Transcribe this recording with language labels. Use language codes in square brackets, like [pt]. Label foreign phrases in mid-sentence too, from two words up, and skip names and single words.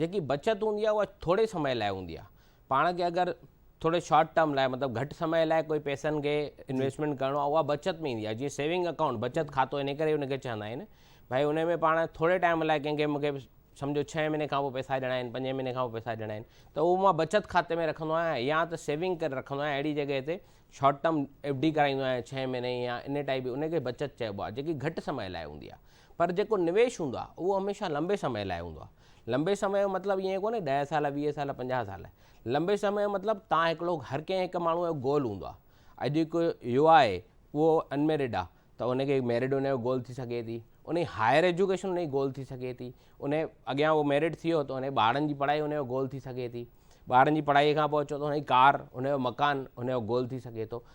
[sd] जेकी बचत हूंदी आहे उहा थोरे समय लाइ हूंदी आहे। पाण खे अगरि थोरे [en] short term [sd] लाइ, मतिलबु घटि समय लाइ कोई पैसनि खे इन्वेस्टमेंट करिणो आहे, उहा बचत में ईंदी आहे। जीअं [en] saving account, [sd] बचत खातो, इन करे उनखे चवंदा आहिनि। भाई उन में पाण थोरे टाइम लाइ कंहिंखे, मूंखे सम्झो 6 महीने खां पोइ पैसा ॾियणा आहिनि, 5 महीने खां पोइ पैसा ॾियणा आहिनि, त उहो मां बचत खाते में रखंदो आहियां या त सेविंग करे रखंदो आहियां। अहिड़ी जॻह ते [en] short term FD [sd] कराईंदो आहियां 6 महीने या इन टाइप जी, उनखे बचत चइबो आहे, जेकी घटि समय लाइ हूंदी आहे। पर जेको निवेश हूंदो आहे उहो हमेशह लंबे समय लाइ हूंदो आहे। लंबे समय जो मतिलबु ईअं कोन्हे 10 साल, 20 साल, 50 साल। लंबे समय जो मतिलबु तव्हां हिकिड़ो, हर कंहिं हिकु माण्हूअ जो गोल हूंदो आहे। अॼु हिकु युवा आहे, उहो अनमेरिड आहे, त उनखे मैरिड उनजो गोल थी सघे थी। उन [en] higher education [sd] उनजी गोल थी सघे थी। उन अॻियां उहो मैरिड थी वियो त उन ॿारनि जी पढ़ाई उनजो गोल थी सघे थी। ॿारनि जी पढ़ाईअ खां पोइ अचो त उनजी कार, उनजो मकान उनजो गोल थी सघे थो।